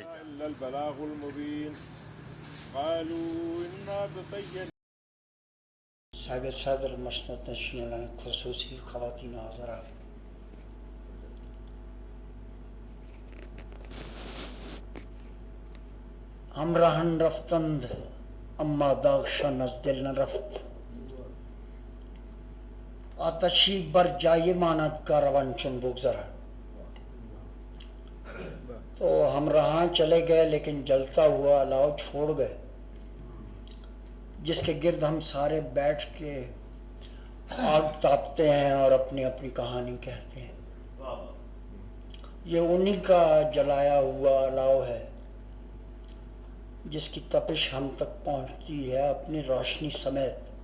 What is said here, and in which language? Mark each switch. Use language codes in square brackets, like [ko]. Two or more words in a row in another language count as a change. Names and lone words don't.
[ar] البلاغ المبین قالوا انا بطین۔ [ur] صاحب صدر مسند نشین خصوصی خواتین و حضرات، [fa] ہم رہن رفتند اما داغشان از دل نہ رفت، آتشی بر جای ماند کا روان چون بگذرا۔ [ur] تو ہم رہاں چلے گئے لیکن جلتا ہوا الاؤ چھوڑ گئے، جس کے گرد ہم سارے بیٹھ کے آگ تاپتے ہیں اور اپنی اپنی کہانی کہتے ہیں۔ یہ انہی کا جلایا ہوا الاؤ ہے جس کی تپش ہم تک پہنچتی ہے اپنی روشنی سمیت۔